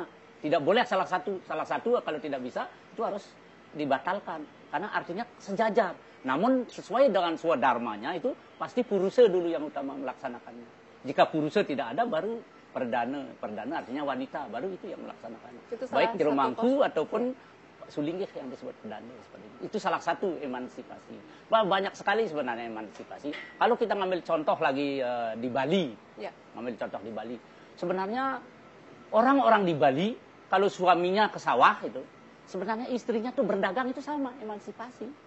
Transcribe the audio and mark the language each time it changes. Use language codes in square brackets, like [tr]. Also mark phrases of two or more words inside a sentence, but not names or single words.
[id] Tidak boleh salah satu kalau tidak bisa itu harus dibatalkan karena artinya sejajar. Namun sesuai dengan swadharmanya itu pasti purusa dulu yang utama melaksanakannya. Jika purusa tidak ada baru perdana artinya wanita baru itu yang melaksanakannya. Baik jero mangku ataupun sulinggih yang disebut perdana seperti itu. Itu salah satu emansipasi. Banyak sekali sebenarnya emansipasi. Kalau kita ngambil contoh lagi di Bali, ngambil contoh di Bali. Sebenarnya orang-orang di Bali kalau suaminya ke sawah itu, sebenarnya istrinya tuh berdagang itu sama emansipasi.